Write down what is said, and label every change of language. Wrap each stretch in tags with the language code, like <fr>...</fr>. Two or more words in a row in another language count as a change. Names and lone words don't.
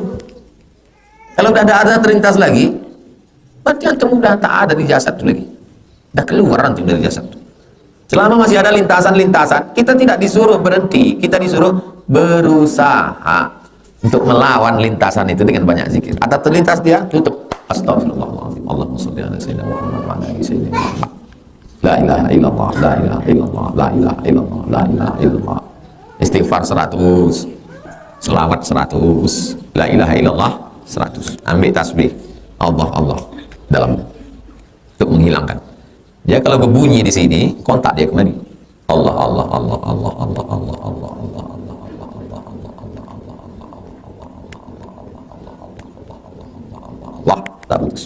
<id>Kalau udah ada terlintas lagi, berarti antum udah tak ada di jasad itu lagi. Udah keluar antum dari jasad itu. Selama masih ada lintasan-lintasan, kita tidak disuruh berhenti, kita disuruh berusaha untuk melawan lintasan itu dengan banyak zikir. Ada terlintas dia, tutup. Astagfirullahaladzim.</id> <ar>اللهم صل على سيدنا محمد وعلى آل سيدنا محمد. لا إله إلا الله، لا إله إلا الله، لا إله إلا الله، لا إله إلا الله, la ilaha illallah, la ilaha illallah.</ar> <id>Istighfar 100, selawat 100,</id> <ar>لا إله إلا الله</ar> <id>100. Ambil tasbih Allah dalam untuk menghilangkan. Ya, kalau berbunyi di sini, kontak dia kembali. Allah. Wah, tak putus.</id>